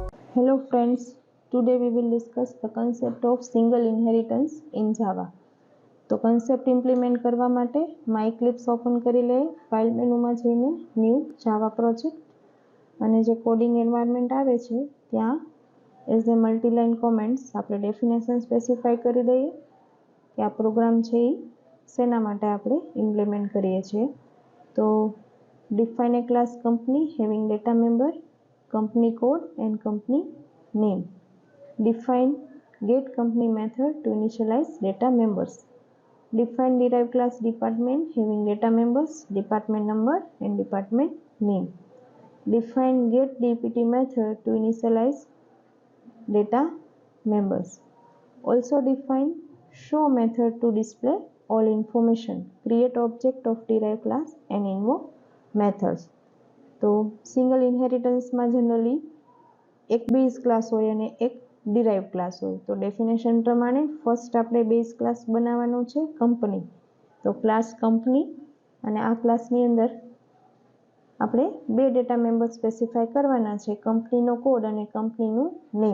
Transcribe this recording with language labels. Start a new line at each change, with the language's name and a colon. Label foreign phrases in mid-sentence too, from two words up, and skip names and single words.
English: Hello friends, today we will discuss the concept of single inheritance in Java.
Gujarati: તો concept implement કરવા માટે
English: my eclipse
Gujarati: open કરી લે,
English: file menu
Gujarati: માં જઈને
English: new java project
Gujarati: અને જે
English: coding environment
Gujarati: આવે છે ત્યાં
English: as a multi-line comments
Gujarati: આપણે definition specify કરી દઈએ કે આ પ્રોગ્રામ છે એ શેના માટે આપણે implement કરીએ છીએ.
English: તો define a class company having data member, company code and company name. Define get company method to initialize data members. Define derived class department having data members, department number and department name. Define get dpt method to initialize data members. Also define show method to display all information. Create object of derived class and invoke methods.
Gujarati: તો સિંગલ ઇનહેરિટન્સમાં જનરલી એક
English: base class
Gujarati: હોય અને એક
English: derive class
Gujarati: હોય. તો ડેફિનેશન પ્રમાણે ફર્સ્ટ આપણે
English: base class
Gujarati: બનાવવાનો છે કંપની. તો ક્લાસ કંપની અને આ ક્લાસની અંદર આપણે બે
English: data member specify
Gujarati: કરવાના છે, કંપનીનો કોડ અને કંપનીનું નેમ.